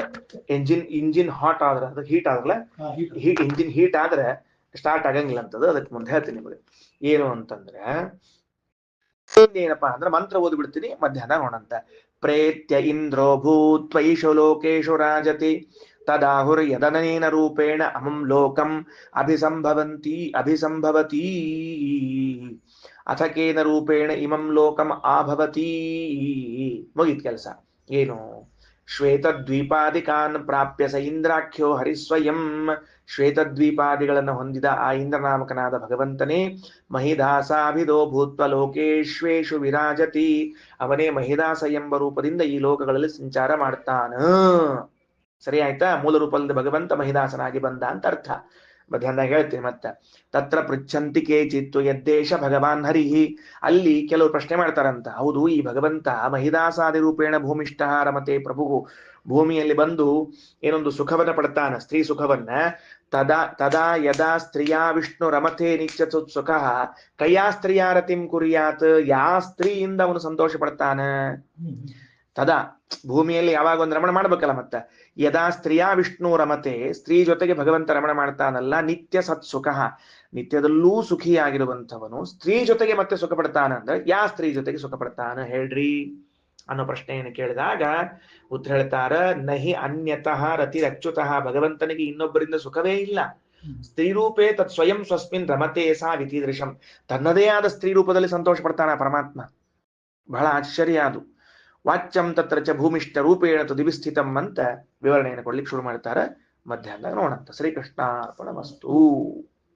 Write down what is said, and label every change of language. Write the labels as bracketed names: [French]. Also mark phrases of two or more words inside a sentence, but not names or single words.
[Kannada] ಇಂಜಿನ್ ಹಾಟ್ ಆದ್ರೆ, ಅದಕ್ಕೆ ಹೀಟ್ ಆದ್ರಲ್ಲ, ಇಂಜಿನ್ ಹೀಟ್ ಆದ್ರೆ ಸ್ಟಾರ್ಟ್ ಆಗಂಗಿಲ್ಲ ಅಂತದ. ಅದಕ್ಕೆ ಮುಂದೆ ಹೇಳ್ತೀನಿ ನಿಮಗೆ ಏನು ಅಂತಂದ್ರೆ, ಏನಪ್ಪಾ ಅಂದ್ರೆ ಮಂತ್ರ ಓದ್ಬಿಡ್ತೀನಿ, ಮಧ್ಯಾಹ್ನ ನೋಡಂತ. [Sanskrit] ಪ್ರೇತ್ಯ ಇಂದ್ರೋ ಭೂತ್ವೈಷು ಲೋಕೇಶು ರಾಜತಿ ತದಾಹುರ್ ಯದನೇನ ರೂಪೇಣ ಅಹಂ ಲೋಕಂ ಅಭಿಸಂಭವತಿ ಅಥಕೇನ ರೂಪೇಣ ಇಮಂ ಲೋಕಂ ಆಭವತಿ. [Kannada] ಮುಗಿತ್ ಕೆಲಸ. ಏನು? [Sanskrit] ಶ್ವೇತದ್ವೀಪಾದಿಕಾನ್ ಪ್ರಾಪ್ಯ ಸ ಇಂದ್ರಾಖ್ಯೋ ಹರಿಸ್ವಯಂ. [Kannada] ಶ್ವೇತದ್ವೀಪಾದಿಗಳನ್ನು ಹೊಂದಿದ ಆ ಇಂದ್ರನಾಮಕನಾದ ಭಗವಂತನೇ [Sanskrit] ಮಹಿದಾಸಾಭಿದೋ ಭೂತ್ವ ಲೋಕೇಶ್ವೇಷು ವಿರಾಜತಿ. [Kannada] ಅವನೇ ಮಹಿದಾಸ ಎಂಬ ರೂಪದಿಂದ ಈ ಲೋಕಗಳಲ್ಲಿ ಸಂಚಾರ ಮಾಡ್ತಾನ. ಸರಿ ಆಯ್ತಾ? ಮೂಲ ರೂಪದಿಂದ ಭಗವಂತ ಮಹಿದಾಸನಾಗಿ ಬಂದ ಅಂತ ಅರ್ಥ. ಮಧ್ಯಾಹ್ನದಾಗ ಹೇಳ್ತೀನಿ ಮತ್ತೆ. [Sanskrit] ತತ್ರ ಪೃಚ್ಛಂತಿ ಕೇಚಿತ್ತು ಯದ್ದೇಶ ಭಗವಾನ್ ಹರಿಹಿ. [Kannada] ಅಲ್ಲಿ ಕೆಲವು ಪ್ರಶ್ನೆ ಮಾಡ್ತಾರಂತ. ಹೌದು, ಈ ಭಗವಂತ [Sanskrit] ಮಹಿದಾಸಾದಿ ರೂಪೇಣ ಭೂಮಿಷ್ಠ ರಮತೆ ಪ್ರಭು, [Kannada] ಭೂಮಿಯಲ್ಲಿ ಬಂದು ಏನೊಂದು ಸುಖವನ್ನ ಪಡ್ತಾನ, ಸ್ತ್ರೀ ಸುಖವನ್ನ. [Sanskrit] ತದಾ ಯದಾ ಸ್ತ್ರೀಯಾ ವಿಷ್ಣು ರಮತೆ ನಿತ್ಯಸುತ್ ಸುಖ ಕಯಾ ಸ್ತ್ರೀಯಾ ರತಿಂ ಕುರ್ಯಾತ್. [Kannada] ಯಾ ಸ್ತ್ರೀಯಿಂದ ಅವನು ಸಂತೋಷ ಪಡ್ತಾನ? ತದಾ ಭೂಮಿಯಲ್ಲಿ ಯಾವಾಗ ಒಂದು ರಮಣ ಮಾಡ್ಬೇಕಲ್ಲ. ಮತ್ತೆ [Sanskrit] ಯದಾ ಸ್ತ್ರೀಯಾ ವಿಷ್ಣು ರಮತೆ, [Kannada] ಸ್ತ್ರೀ ಜೊತೆಗೆ ಭಗವಂತ ರಮಣ ಮಾಡ್ತಾನಲ್ಲ, [Sanskrit] ನಿತ್ಯ ಸತ್ ಸುಖ, [Kannada] ನಿತ್ಯದಲ್ಲೂ ಸುಖಿಯಾಗಿರುವಂಥವನು ಸ್ತ್ರೀ ಜೊತೆಗೆ ಮತ್ತೆ ಸುಖ ಪಡ್ತಾನ ಅಂದ್ರೆ ಯಾ ಸ್ತ್ರೀ ಜೊತೆಗೆ ಸುಖ ಪಡ್ತಾನ ಹೇಳ್ರಿ ಅನ್ನೋ ಪ್ರಶ್ನೆಯನ್ನು ಕೇಳಿದಾಗ ಉತ್ತರ ಹೇಳ್ತಾರ, [Sanskrit] ನಹಿ ಅನ್ಯತಃ ರತಿರಚ್ಯುತಃ. [Kannada] ಭಗವಂತನಿಗೆ ಇನ್ನೊಬ್ಬರಿಂದ ಸುಖವೇ ಇಲ್ಲ. [Sanskrit] ಸ್ತ್ರೀ ರೂಪೇ ತತ್ ಸ್ವಯಂ ಸ್ವಸ್ಮಿನ್ ರಮತೆ ಸಾ ವಿತಿದೃಶಂ. [Kannada] ತನ್ನದೇ ಆದ ಸ್ತ್ರೀ ರೂಪದಲ್ಲಿ ಸಂತೋಷ ಪಡ್ತಾನ ಪರಮಾತ್ಮ. ಬಹಳ ಆಶ್ಚರ್ಯ ಅದು. [Sanskrit] ವಾಚ್ಯಂ ತತ್ರ ಚ ಭೂಮಿಷ್ಠ ರೂಪೇಣ ತು ದಿವಿಸ್ಥಿತಂ [Kannada] ಅಂತ ವಿವರಣೆಯನ್ನು ಕೊಡ್ಲಿಕ್ಕೆ ಶುರು ಮಾಡ್ತಾರೆ. ಮಧ್ಯಾಹ್ನ ನೋಡಂತ. ಶ್ರೀಕೃಷ್ಣಾರ್ಪಣಮಸ್ತು.